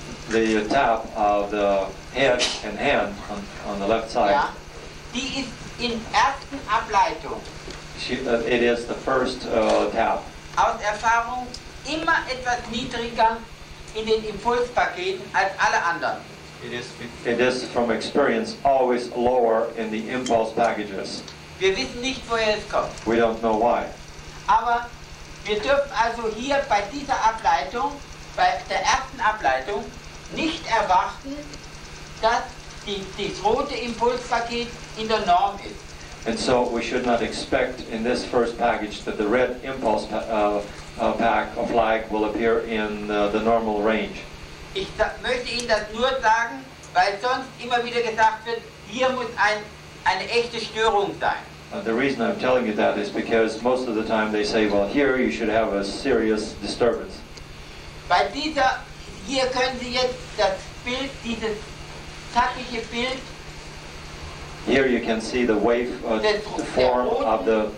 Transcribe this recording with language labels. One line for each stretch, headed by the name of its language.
English: the tap of the head and hand on the left side.
German: ja, die ist in ersten Ableitung
English: It is the first tap.
German: aus Erfahrung immer etwas niedriger in den Impulspaketen als alle anderen.
English: It is from experience always lower in the impulse packages.
German: Wir wissen nicht, woher es kommt.
English: We don't know why.
German: Aber wir dürfen also hier bei dieser Ableitung, bei der ersten Ableitung, nicht erwarten, dass das rote Impulspaket in der Norm ist.
English: And so we should not expect in this first package that the red impulse pack or flag will appear in the normal range.
German: Ich möchte Ihnen das nur sagen, weil sonst immer wieder gesagt wird, hier muss eine echte Störung sein.
English: The reason I'm telling you that is because most of the time they say, well, here you should have a serious disturbance.
German: Bei hier können Sie jetzt das Bild, dieses zackige Bild,
English: here you can see the wave form of the